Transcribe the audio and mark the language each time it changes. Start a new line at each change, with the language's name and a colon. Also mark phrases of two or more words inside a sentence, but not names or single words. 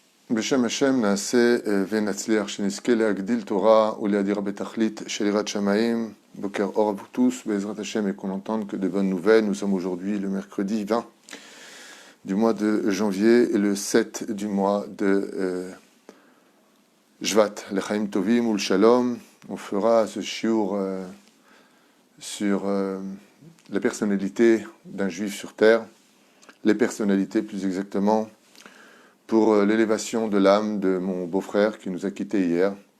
Hebrew: בשם השם נעשה ונצליח שנזכה להגדיל תורה ולהדיר בתכלית של יראת שמיים. בוקר אור
French: à vous tous,
Hebrew: בעזרת השם,
French: et qu'on entende que de bonnes nouvelles. Nous sommes aujourd'hui le mercredi 20 du mois de janvier et le 7 du mois de Shvat,
Hebrew: לחיים טובים ולשלום.
French: On fera ce shiur sur la personnalité d'un juif sur terre, les personnalités plus exactement, pour l'élévation de l'âme de mon beau-frère qui nous a quittés hier.